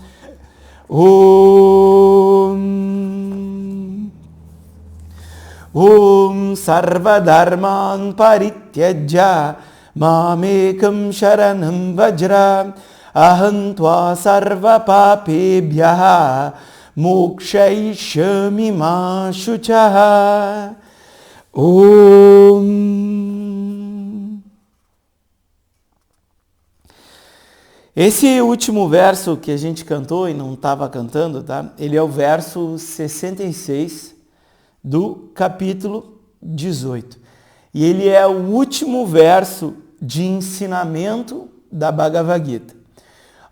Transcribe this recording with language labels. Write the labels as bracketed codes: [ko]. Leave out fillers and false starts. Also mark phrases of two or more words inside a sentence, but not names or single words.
[sa] Om Sarvadharman Parityajya Mamekam Sharanam Vajra Aham Tva Sarva Papebhyaha Mokshaishyami Ma Shuchaha Om. [pt] Esse último verso que a gente cantou e não estava cantando, tá? Ele é o verso 66 do capítulo 18. E ele é o último verso de ensinamento da Bhagavad Gita.